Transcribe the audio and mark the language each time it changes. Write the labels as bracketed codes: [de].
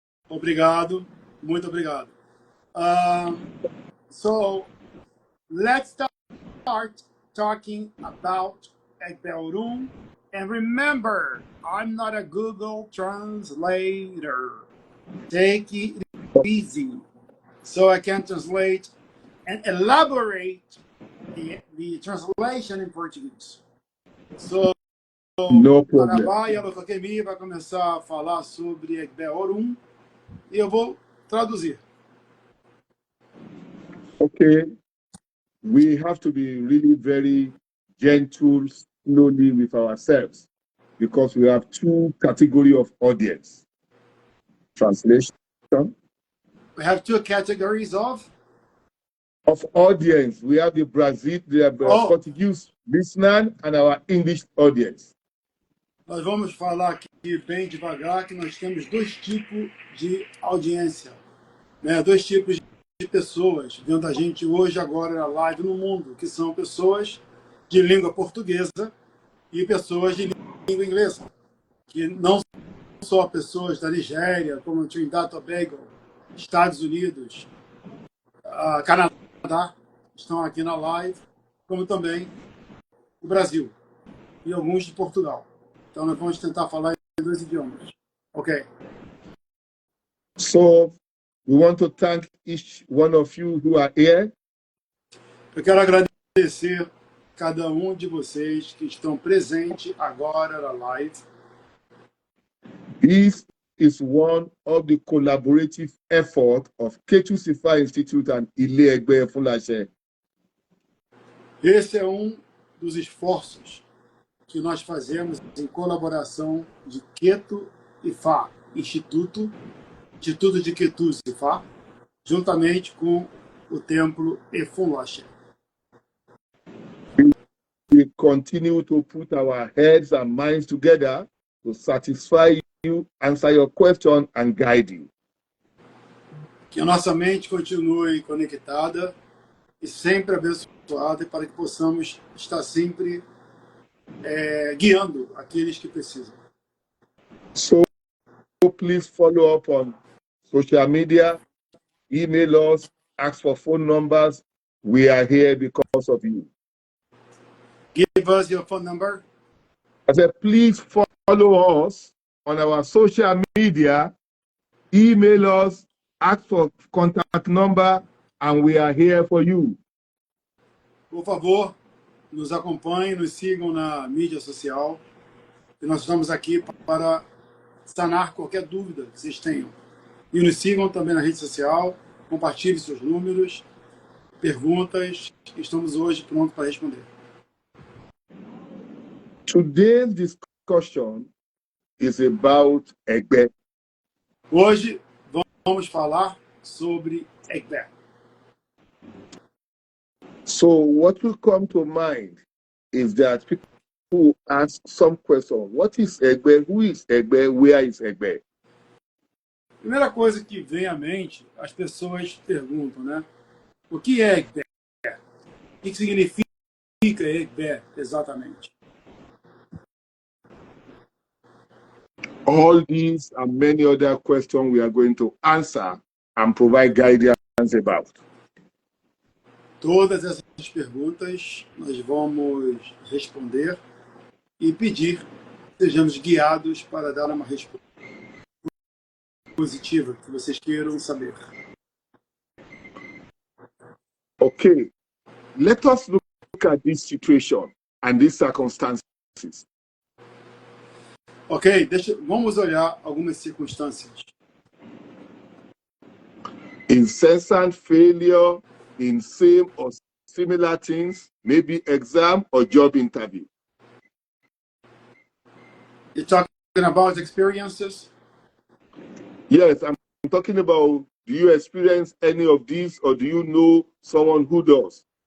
[pt] Obrigado, muito obrigado. [en] So let's start talking about Egbel Orum. And remember, I'm not a Google translator. Take it easy so I can translate and elaborate the translation in Portuguese. So, No problem. [pt] Arabá Yalo Kokemi vai começar a falar sobre Egbel Orum e eu vou traduzir. [en] Okay. We have to be really very gentle, slowly with ourselves, because we have two categories of audience. Translation We have two categories of audience. We have the Brazil, the Portuguese listener, and our English audience. [pt] Nós vamos falar aqui bem devagar que nós temos dois tipos de audiência, né? Dois tipos de pessoas vendo a gente hoje, agora, na live no mundo, que são pessoas de língua portuguesa e pessoas de língua inglesa, que não só pessoas da Nigéria, como Trinidad e Tobago, Estados Unidos, Canadá, estão aqui na live, como também o Brasil e alguns de Portugal. Então, nós vamos tentar falar em dois idiomas. Ok. [en] So, we want to thank each one of you who are here. [pt] Eu quero agradecer cada um de vocês que estão presentes agora na live. [en] This is one of the collaborative efforts of Ketu Sifa Institute and Ile Egbe Efunlashe. [pt] Esse é um dos esforços que nós fazemos em colaboração de Ketu Ifa, Instituto de Ketu Sifa, juntamente com o Templo Efunlashe. [en] We continue to put our heads and minds together to satisfy you, answer your question, and guide you. [pt] Que a nossa mente continue conectada e sempre abençoada para que possamos estar sempre guiando aqueles que precisam. [en] So please follow up on social media, email us, ask for phone numbers. We are here because of you. Give us your phone number. I said, please follow us on our social media, email us, ask for contact number, and we are here for you. [pt] Por favor, nos acompanhem, nos sigam na mídia social. E nós estamos aqui para sanar qualquer dúvida que vocês tenham. E nos sigam também na rede social compartilhe seus números, perguntas. Estamos hoje prontos para responder. [en] Today's discussion is about Egbe. [pt] Hoje vamos falar sobre Egbe. [en] So what will come to mind is that people ask some question. What is Egbe? Who is Egbe? Where is Egbe? [pt] Primeira coisa que vem à mente, as pessoas perguntam, né? O que é Egbe? O que significa Egbe exatamente? [en] All these and many other questions we are going to answer and provide guidance about. [pt] Todas essas perguntas nós vamos responder e pedir que sejamos guiados para dar uma resposta positiva que vocês queiram saber. [en] Okay, let us look at this situation and these circumstances. [pt] Ok, vamos olhar algumas circunstâncias. [en] Incessant failure in same or similar things, maybe exam or job interview. You're talking about experiences? Yes, I'm talking about, do you experience any of these or do you know someone who does?